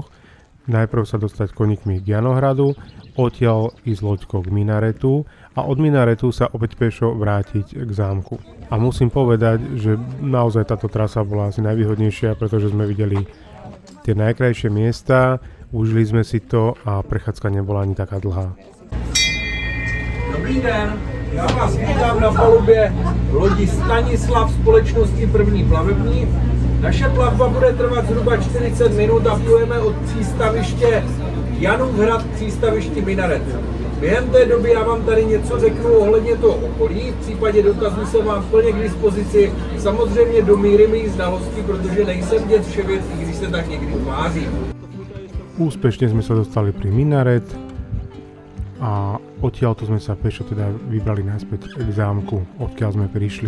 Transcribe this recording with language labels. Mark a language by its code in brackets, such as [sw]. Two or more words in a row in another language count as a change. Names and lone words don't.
[sk] Najprv sa dostať koníkmi k Janohradu, odtiaľ ísť loďkou k minaretu a od minaretu sa opäť pešo vrátiť k zámku. A musím povedať, že naozaj táto trasa bola asi najvýhodnejšia, pretože sme videli tie najkrajšie miesta, užili sme si to a prechádzka nebola ani taká dlhá. [cs] Dobrý den, já vás vítám na palubě lodi Stanislav společnosti První plavební. Naše plavba bude trvat zhruba 40 minut a plujeme od přístaviště Janův hrad k přístavišti Minaret. Během té doby já vám tady něco řeknu ohledně toho okolí, v případě dotazů jsem vám plně k dispozici, samozřejmě do míry mých znalostí, protože nejsem děd vševěd, i když se tak někdy tvářím. [sk] Úspešne sme sa dostali pri Minaret a odtiaľto sme sa pešo teda vybrali naspäť k zámku, odkiaľ sme prišli.